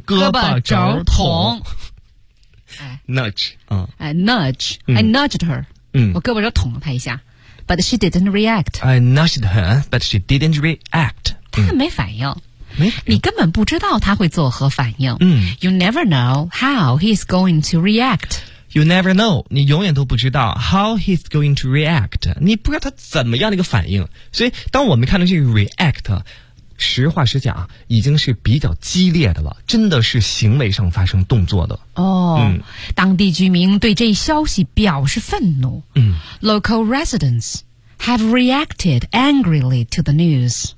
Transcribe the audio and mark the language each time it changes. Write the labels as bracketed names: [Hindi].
[Chinese] 胳膊肘捅。 [English] Nudge，嗯 ，I nudged her，嗯， [Chinese] 我胳膊肘捅了她一下 ， [English] but she didn't react。 I nudged her， but she didn't react。 [Chinese] 她还没反应，没，你根本不知道她会作何反应。嗯 [English] ，You never know how he's going to react。 You never know， [Chinese] 你永远都不知道 [English] how he's going to react。 [Chinese] 你不知道他怎么样的一个反应，所以当我们看到这个 react。实话实讲，已经是比较激烈的了，真的是行为上发生动作的。哦，嗯，当地居民对这消息表示愤怒。嗯 [English] ，Local residents have reacted angrily to the news。